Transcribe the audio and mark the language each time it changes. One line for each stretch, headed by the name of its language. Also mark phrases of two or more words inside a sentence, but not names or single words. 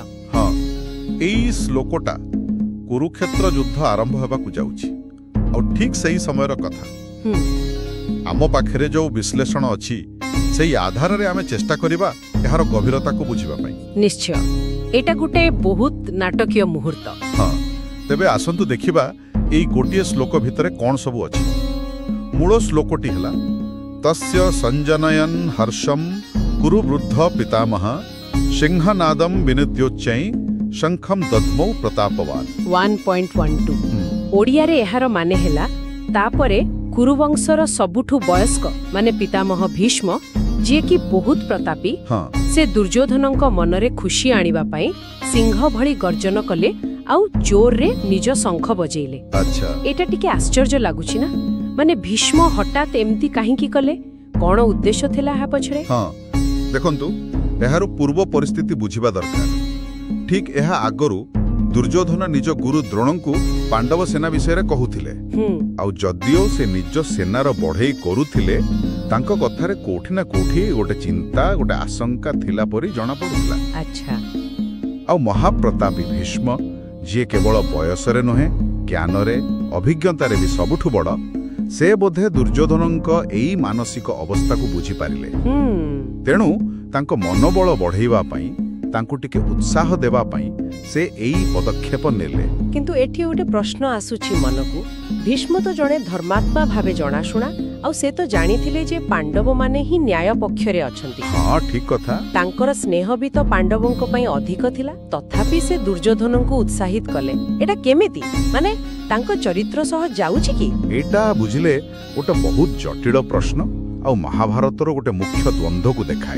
Odia: ହଁ ଏଇ ଶ୍ଲୋକଟା କୁରୁକ୍ଷେତ୍ର ଯୁଦ୍ଧ ଆରମ୍ଭ ହେବାକୁ ଯାଉଛି ଔର ଠିକ ସହି ସମୟର କଥା ଆମ ପାଖରେ ଜୋ ବିଶ୍ଳେଷଣ ଅଛି ସେଇ ଆଧାର ରେ ଆମେ ଚେଷ୍ଟା କରିବା ଏହାର ଗଭୀରତା କୋ ବୁଝିବା ପଇ। ନିଶ୍ଚୟ ଏଟା ଗୋଟେ ବହୁତ ନାଟକୀୟ ମୁହୂର୍ତ୍ତ। ହଁ ତେବେ ଆସନ୍ତୁ ଦେଖିବା ଏଇ ଗୋଟିଏ ଶ୍ଲୋକ ଭିତରେ କୋନ ସବୁ ଅଛି। ମୂଳ ଶ୍ଲୋକଟି ହଲା
Sanskrit: तस्य संजनयन हर्षम कुरु वृद्ध पितामह सिंहनादम विनिद्योच्चै शंखम दद्मौ प्रतापवान
Odia: 1.12 ଓଡ଼ିଆ ରେ ଏହାର ମାନେ ହେଲା ତାପରେ କୁରୁବଂଶର ସବୁଠୁ ବୟସ୍କ ମାନେ ପିତାମହ ଭୀଷ୍ମ ଜେ କି ବହୁତ ପ୍ରତାପୀ ହଁ। ସେ ଦୁର୍ଯୋଧନକ ମନରେ ଖୁସି ଆଣିବା ପଇ ସିଂହ ଭଳି ଗର୍ଜନ କଲେ ଆଉ ଜୋର ରେ ନିଜ ଶଙ୍ଖ ବଜେଇଲେ। अच्छा ଏଟା ଟିକେ ଆଶ୍ଚର୍ଯ୍ୟ ଲାଗୁଛି ନା ମାନେ ଭୀଷ୍ମ ହଠାତ ଏମତି କାହେ କି କଲେ କୋନ ଉଦ୍ଦେଶ୍ୟ ଥିଲା ହା ପଛରେ। ହଁ ଦେଖନ୍ତୁ ଏହାର ପୂର୍ବ ପରିସ୍ଥିତି ବୁଝିବା ଦରକାର। ଠିକ ଏହା ଆଗରୁ ଦୁର୍ଯୋଧନ ନିଜ ଗୁରୁ ଦ୍ରୋଣଙ୍କୁ ପାଣ୍ଡବ ସେନା ବିଷୟ ରେ କହୁଥିଲେ ଆଉ ଯଦିଓ ସେ ନିଜ ସେନାର ବଢ଼ଇ କରୁଥିଲେ ତାଙ୍କୋ କଥାରେ କୋଠି ନା କୋଠି ଗୋଟେ ଚିନ୍ତା ଗୋଟେ ଆଶଙ୍କା ଥିଲା ପରି ଜଣା ପଡୁଲା। अच्छा ଆଉ ମହାପ୍ରତାପୀ ଭୀଷ୍ମ ଜେ କେବଳ ବୟସରେ ନୁହେଁ ଜ୍ଞାନରେ ଅଭିଜ୍ଞତାରେ ଭି ସବୁଠୁ ବଡ଼ ସେ ବୋଧେ ଦୁର୍ଯୋଧନକ ଏଇ ମାନସିକ ଅବସ୍ଥା କୋ ବୁଝି ପାରିଲେ ତେଣୁ ତାଙ୍କୋ ମନୋବଳ ବଢ଼ାଇବା ପଇ ତାଙ୍କୋ ଟିକେ ଉତ୍ସାହ ଦେବା ପଇ ସେ ଏଇ ପଦକ୍ଷେପ ନେଲେ। କିନ୍ତୁ ଏଠି ଗୋଟେ ପ୍ରଶ୍ନ ଆସୁଛି ମନକୁ ଭୀଷ୍ମ ତୋ ଜଣେ ଧର୍ମାତ୍ମା ଭାବେ ଜଣାଶୁଣା ଆଉ ସେ ତୋ ଜାଣିଥିଲେ ଜେ ପାଣ୍ଡବ ମାନେ ହି ନ୍ୟାୟ ପକ୍ଷରେ ଅଛନ୍ତି। ହଁ ଠିକ କଥା। ତାଙ୍କର ସ୍ନେହ ଭି ତୋ ପାଣ୍ଡବଙ୍କ ପଇ ଅଧିକ ଥିଲା ତଥାପି ସେ ଦୁର୍ଯୋଧନଙ୍କୁ ଉତ୍ସାହିତ କଲେ ଏଟା କେମିତି ମାନେ ତାଙ୍କୋ ଚରିତ୍ର ସହ ଯାଉଛି କି ଏଟା ବୁଝିଲେ ଗୋଟେ ବହୁତ ଜଟିଳ ପ୍ରଶ୍ନ ଆଉ ମହାଭାରତର ଗୋଟେ ମୁଖ୍ୟ ଦ୍ୱନ୍ଦ୍ୱ କୋ ଦେଖାଏ।